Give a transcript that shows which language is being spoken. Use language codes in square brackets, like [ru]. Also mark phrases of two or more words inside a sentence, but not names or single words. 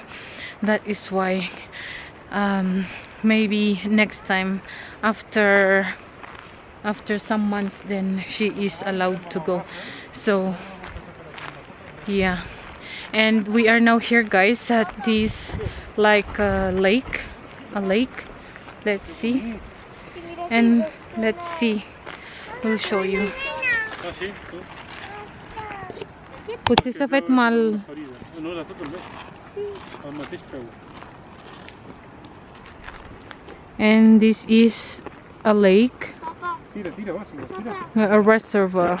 [en] That is why maybe next time after some months then she is allowed to go. So yeah, and we are now here guys at this like a lake. Let's see. And let's see. We'll show you. [es] Ah, sí, tú. [ca] Potser s'ha fet mal. No, la tot el mes. El mateix peu. [en] And this is a lake, [ca] Tira, tira, va, tira. [en] a reservoir.